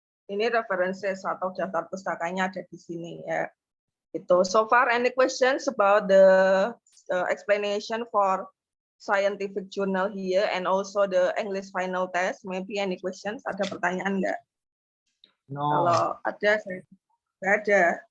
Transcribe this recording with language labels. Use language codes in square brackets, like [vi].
[id] Ini references atau daftar pustakanya ada di sini ya. Itu. [en] So far, any questions about the explanation for scientific journal here and also the English final test? Maybe any questions? [id] Ada pertanyaan nggak? [en] No. [id] Kalau ada, saya nggak ada.